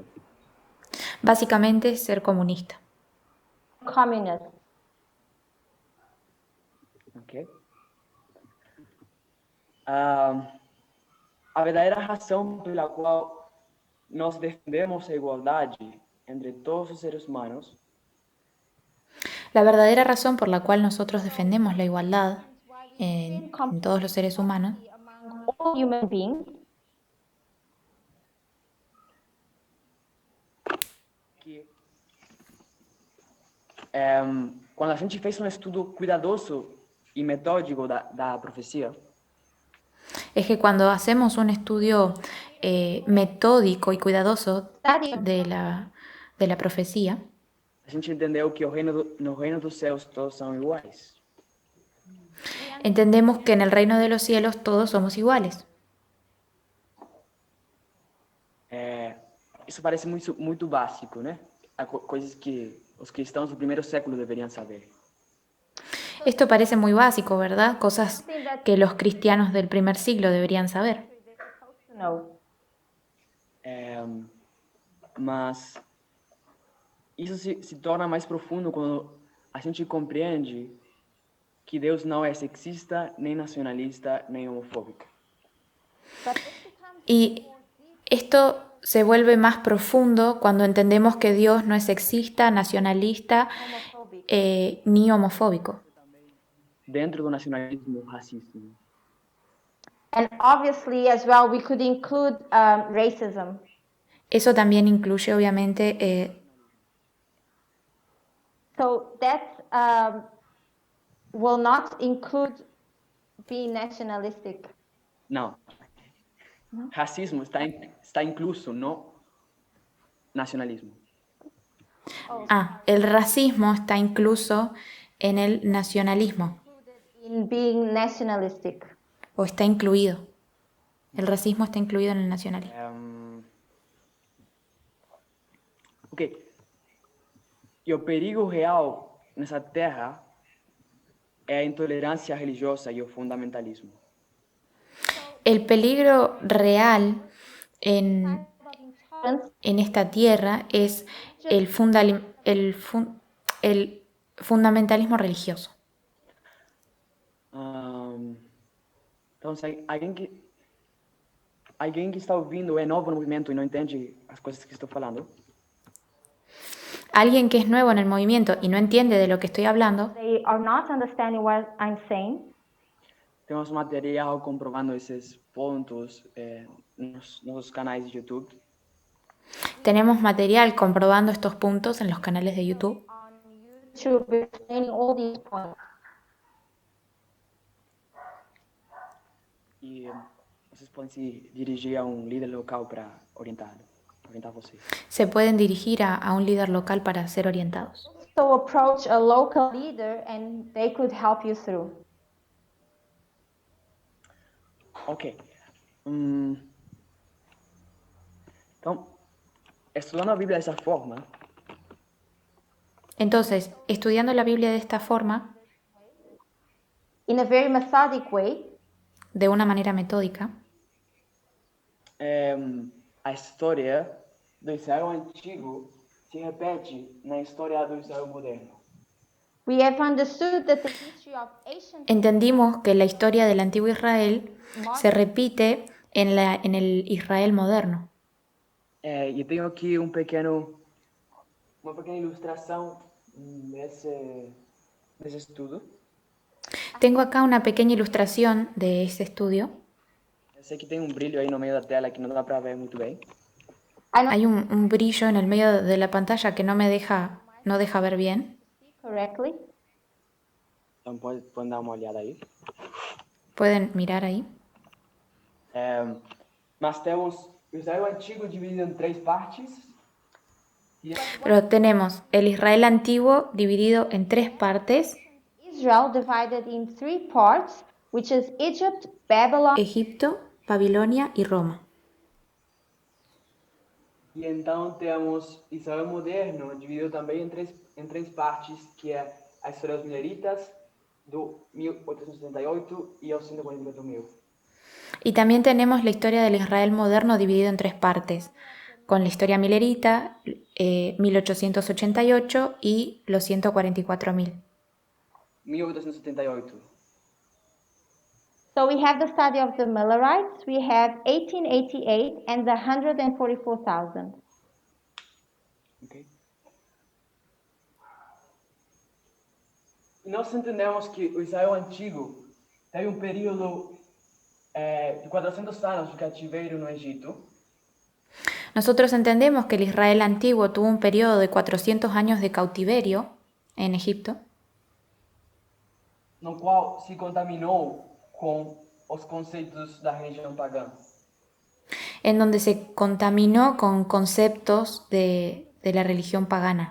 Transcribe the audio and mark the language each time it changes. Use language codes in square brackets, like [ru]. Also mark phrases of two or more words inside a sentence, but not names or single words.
[es] Básicamente, ser comunista. [en] Communist. Ok. [pt] A verdadeira razão pela qual nós defendemos a igualdade entre todos os seres humanos [es] La verdadera razón por la cual nosotros defendemos la igualdad en todos los seres humanos [en] Among all human beings. [pt] que quando a gente fez um estudo cuidadoso e metódico da profecia, [es] es que cuando hacemos un estudio metódico y cuidadoso de la profecía, [pt] a gente entendeu que no reino dos céus todos são iguais. [es] entendemos que en el reino de los cielos todos somos iguales. [pt] Isso parece muito básico, né? Coisas que os cristãos do primeiro século deveriam saber. [es] Esto parece muy básico, ¿verdad? Cosas que los cristianos del primer siglo deberían saber. No. [pt] Mas isso se torna mais profundo quando a gente compreende que Deus não é sexista, nem nacionalista, nem homofóbico. [es] Y esto se vuelve más profundo cuando entendemos que Dios no es sexista, nacionalista, ni homofóbico. [pt] Dentro do nacionalismo racista. [en] And obviously, as well, we could include racism. [es] Eso también incluye, obviamente, [en] So that will not include being nationalistic. [pt] Não. Racismo está incluso no nacionalismo. [es] el racismo está incluso en el nacionalismo. [en] in being nationalistic. [es] o está incluido. El racismo está incluido en el nacionalismo. Ok. [pt] E o perigo real nessa terra é a intolerância religiosa e o fundamentalismo. [es] El peligro real en esta tierra es el fundamentalismo religioso. [pt] Então, se alguém que está ouvindo é novo no movimento e não entende as coisas que estou falando, [es] Alguien que es nuevo en el movimiento y no entiende de lo que estoy hablando, [en] They are not understanding what I'm saying. [pt] temos material comprovando esses pontos nos nossos canais de YouTube. [es] tenemos material comprobando estos puntos en los canales de YouTube. [en] To be explaining all these points. [pt] E vocês podem se dirigir a líder local para orientar vocês. [es] Se pueden dirigir a un líder local para ser orientados. [en] So approach a local leader and they could help you through. Ok. [pt] Então, estudando a Bíblia dessa forma, [es] Entonces, estudiando la Biblia de esta forma, [en] In a very methodic way, [es] de una manera metódica, [pt] a história do Israel antigo se repete na história do Israel moderno. [en] we have understood that the history of ancient [es] entendimos que la historia del antiguo Israel se repite en el Israel moderno. [pt] E tenho aqui uma pequena ilustração desse estudo. [es] Tengo acá una pequeña ilustración de ese estudio. [pt] Eu sei que tem brilho aí no meio da tela que não dá para ver muito bem. [es] Hay un brillo en el medio de la pantalla que no deja ver bien. [en] correctly. [pt] Então podem dar uma olhada aí. [es] Pueden mirar ahí. [pt] Mas temos o Israel antigo dividido em 3 partes. [es] Pero tenemos el Israel antiguo dividido en 3 partes: [en] Israel divided in 3 parts, which is Egypt, Babylon, [es] Egipto, Babilonia y Roma. [pt] E então temos Israel moderno dividido também em três partes, que é a história dos Mileritas, do 1878 e ao 144.000. [es] Y también tenemos la historia del Israel moderno dividido en 3 partes, con la historia milerita, 1888 y los 144.000. 1878. [en] So we have the study of the Millerites, we have 1888 and the 144,000. Okay. [pt] E nós entendemos que o Israel antigo teve um período de 400 anos de cativeiro no Egito. [es] Nosotros entendemos que el Israel antiguo tuvo un periodo de 400 años de cautiverio en Egipto, [pt] no qual se contaminou com os conceitos da religião pagã. [es] en donde se contaminó con conceptos de la religión pagana